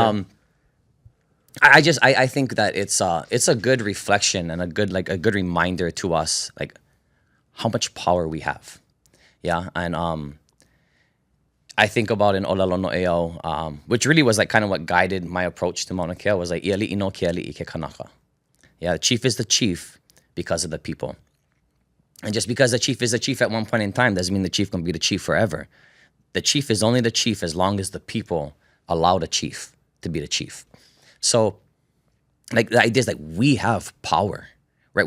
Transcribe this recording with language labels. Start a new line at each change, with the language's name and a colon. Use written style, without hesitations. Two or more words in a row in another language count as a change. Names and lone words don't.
English: I think that it's a good reflection and a good reminder to us, like how much power we have. Yeah. And, I think about in
Hawaiian: ʻŌlelo Noʻeau,
English: which really was like kind of what guided my approach to Mauna Kea was like,
Hawaiian: ia liʻi no ke aliʻi ke kanaka. Yeah.
English: The chief is the chief because of the people. And just because the chief is the chief at one point in time doesn't mean the chief can be the chief forever. The chief is only the chief as long as the people allow the chief to be the chief. So, like, the idea is like we have power, right?